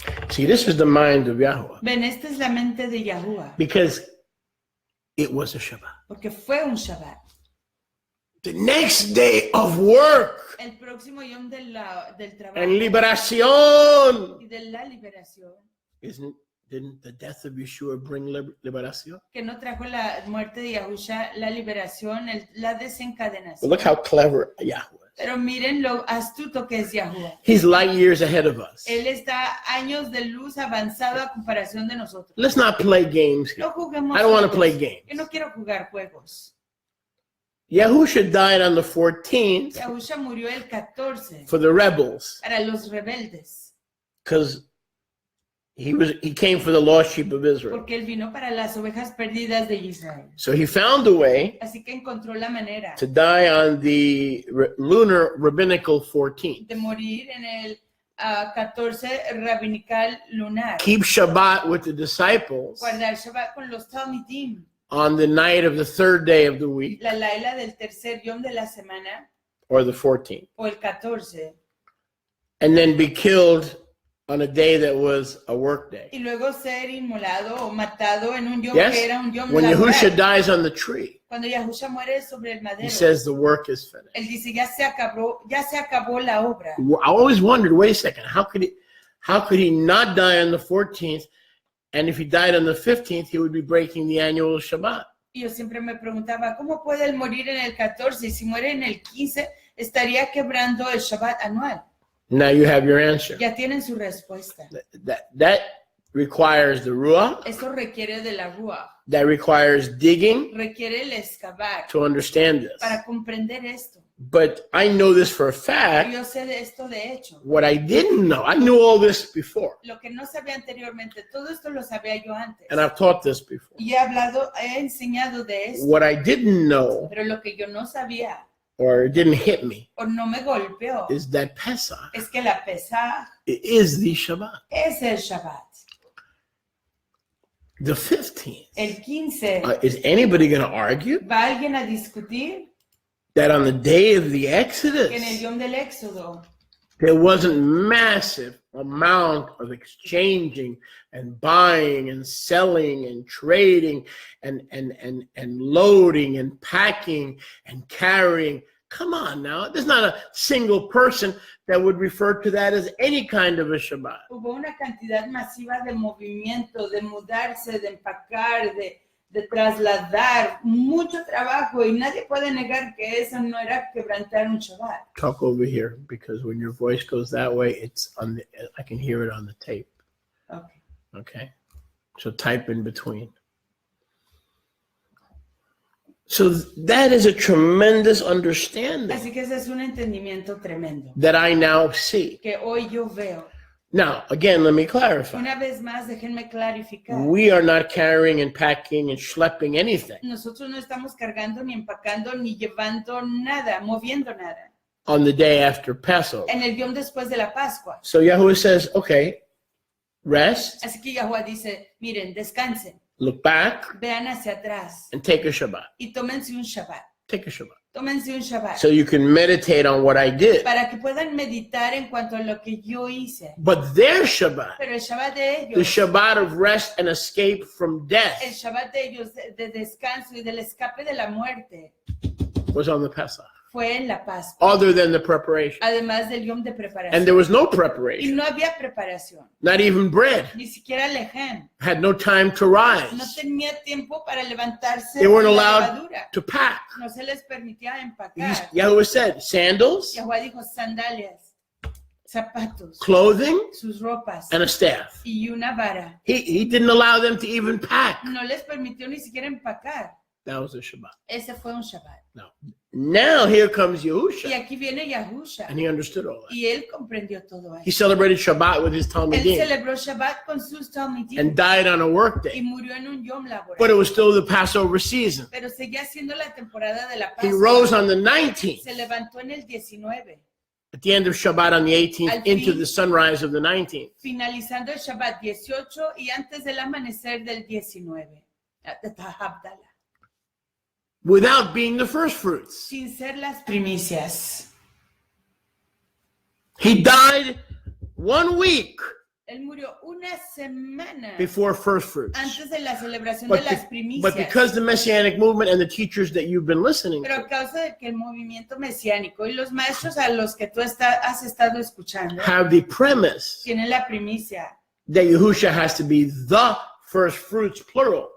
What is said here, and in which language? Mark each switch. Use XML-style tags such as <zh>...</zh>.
<en>See, this is the mind of Yahweh.</en> <es>Ven, esta es la mente de Yahuwah,</es> <en>Because it was a Shabbat.</en> <es>porque fue un Shabbat.</es> <en>The next day of work</en> <es>El próximo Yom del trabajo</es> <en>and liberación.</en> <es>y de la liberación,</es> <en>Didn't the death of Yeshua bring liberación?</en> <es>que no trajo la muerte de Yahusha, la liberación, la</es> <en>But</en> <es>desencadenación.</es> <en>look how clever Yahweh is.</en> <es>Pero miren lo astuto que es Yahuwah.</es> <en>He's light years ahead of us.</en> <es>Él está años de luz avanzado a comparación de nosotros.</es> <en>Let's not play games here.</en> <es>No juguemos</es> <en>I don't want to</en> <es>juegos.</es> <en>play games.</en> <es>Yo no quiero jugar juegos.</es> <en>Yahusha died on the 14th</en> <es>Yahusha murió el 14</es> <en>for the rebels</en> <es>para los rebeldes,</es> <en>because he came for the lost sheep of Israel.</en> <es>porque él vino para las ovejas perdidas de Israel.</es> <en>So he found a way</en> <es>Así que encontró la manera</es> <en>to die on the lunar rabbinical 14th.</en> <es>de morir en el 14 rabinical lunar.</es> <en>Keep Shabbat with the disciples</en> <es>Guardar Shabbat con los Talmidim.</es> <en>on the night of the third day of the week,</en> <es>La laila del tercer yom de la semana</es> <en>or the 14th,</en> <es>o el 14.</es> <en>and then be killed on a day that was a work day.</en> <es>Y luego ser inmolado o matado en un yom</es> <en>Yes?</en> <es>que era un yom</es> <en>When</en> <es>laboral.</es> <en>Yahusha dies on the tree,</en> <es>Cuando Yahusha muere sobre el</es> <en>he</en> <es>madero,</es> <en>says the work is finished.</en> <es>él dice, ya se acabó la obra.</es> <en>I always wondered, wait a second, how could he not die on the 14th? And if he died on the 15th, he would be breaking the annual Shabbat.</en> <es>Y yo siempre me preguntaba, ¿cómo puede él morir en el 14? Y si muere en el 15, estaría quebrando el Shabbat anual.</es> <en>Now you have your answer.</en> <es>Ya tienen su respuesta.</es> <en>That requires the Ruach,</en> <es>Eso requiere de la Ruach,</es> <en>that requires digging</en> <es>requiere el excavar</es> <en>to understand this.</en> <es>para comprender esto.</es> <en>But I know this for a fact.</en> <es>Yo sé de esto de hecho.</es> <en>What I didn't know, I knew all this before,</en> <es>Lo que no sabía anteriormente, todo esto lo sabía yo antes.</es> <en>and I've taught this before.</en> <es>Y he enseñado de esto.</es> <en>What I didn't know,</en> <es>Pero lo que yo no sabía</es> <en>or it didn't hit me,</en> <es>o no me golpeó</es> <en>is that Pesach</en> <es>es que la Pesaj</es> <en>is the Shabbat.</en> <es>es el Shabbat.</es> <en>The 15th.</en> <es>El 15,</es> <en>Is anybody going to argue</en> <es>¿va alguien a discutir</es> <en>that on the day of the</en> <es>que en el</es> <en>Exodus,</en> <es>Yom del Éxodo</es> <en>there wasn't massive amount of exchanging and buying and selling and trading and loading and packing and carrying? Come on now. There's not a single person that would refer to that as any kind of a Shabbat.</en> <es>hubo una cantidad masiva de movimiento, de mudarse, de empacar, de trasladar, mucho trabajo y nadie puede negar que eso no era quebrantar un Shabbat.</es> <en>Talk over here, because when your voice goes that way, I can hear it on the tape. Okay. Okay? So type in between. So that is a tremendous understanding</en> <es>Así que ese es un entendimiento tremendo</es> <en>that I now see.</en> <es>que hoy yo veo.</es> <en>Now, again, let me clarify.</en> <es>Una vez más, déjenme clarificar.</es> <en>We are not carrying and packing and schlepping anything</en> <es>Nosotros no estamos cargando, ni empacando, ni llevando nada, moviendo nada.</es> <en>on the day after Passover.</en> <es>En el Yom después de la Pascua.</es> <en>So Yahuwah says, okay, rest,</en> <es>Así que Yahuwah dice, miren, descansen,</es> <en>look back,</en> <es>vean hacia atrás</es> <en>and take a Shabbat.</en> <es>y tómense un Shabbat.</es> <en>Take a Shabbat.</en> <es>Tómense un Shabbat.</es> <en>So you can meditate on what I did.</en> <es>Para que puedan meditar en cuanto a lo que yo hice.</es> <en>But their Shabbat,</en> <es>Pero el Shabbat de</es> <en>the</en> <es>ellos,</es> <en>Shabbat of rest and escape from</en> <es>el</es> <en>death,</en> <es>Shabbat de ellos de descanso y del escape de la muerte,</es> <en>was on the Pesach,</en> <es>fue en la Pascua.</es> <en>other than the preparation.</en> <es>Además del Yom de</es> <en>And</en> <es>preparación.</es> <en>there was no</en> <es>Y</es> <en>preparation,</en> <es>no había preparación,</es> <en>not even bread,</en> <es>ni siquiera lejem.</es> <en>had no time to</en> <es>No</es> <en>rise,</en> <es>tenía tiempo para levantarse</es> <en>They weren't</en> <es>de la</es> <en>allowed</en> <es>levadura.</es> <en>to pack.</en> <es>No se les permitía empacar.</es> <en>Yahuwah said, sandals,</en> <es>Yahuwah dijo sandalias, zapatos,</es> <en>clothing,</en> <es>sus ropas</es> <en>and a staff.</en> <es>y una vara.</es> <en>He didn't allow them to even pack.</en> <es>No les permitió ni siquiera empacar.</es> <en>That was a Shabbat.</en> <es>Ese fue un Shabbat.</es> <en>Now here comes</en> <es>Y</es> <en>Yahusha,</en> <es>aquí viene Yahusha.</es> <en>and he understood all that.</en> <es>Y él comprendió todo</es> <en>He</en> <es>eso.</es> <en>celebrated Shabbat with his</en> <es>Él</es> <en>Talmudim</en> <es>celebró Shabbat con sus Talmidim</es> <en>and died on a work</en> <es>y</es> <en>day.</en> <es>murió en un Yom</es> <en>But it</en> <es>laboral.</es> <en>was still the Passover season.</en> <es>Pero seguía siendo la temporada de la</es> <en>He rose</en> <es>Pascua.</es> <en>on the 19th,</en> <es>Se levantó en el 19,</es> <en>at the end of Shabbat on the 18th,</en> <es>Al</es> <en>into</en> <es>fin.</es> <en>the sunrise of the 19th.</en> <es>finalizando el Shabbat 18 y antes del amanecer del 19. De Habdalah.</es> <en>Without being the first fruits.</en> <es>Sin ser las primicias.</es> <en>He died 1 week</en> <es>Él murió una semana</es> <en>before first fruits.</en> <es>antes de la celebración de</es> <en>But,</en> <es>las</es> <en>but</en> <es>primicias.</es> <en>because the Messianic movement and the teachers that you've been listening</en> <es>Pero a</es> <en>to</en> <es>causa de que el movimiento mesiánico y los maestros a los que tú has estado escuchando</es> <en>have the premise</en> <es>tienen la primicia,</es> <en>that Yahusha has to be the first fruits, plural.</en>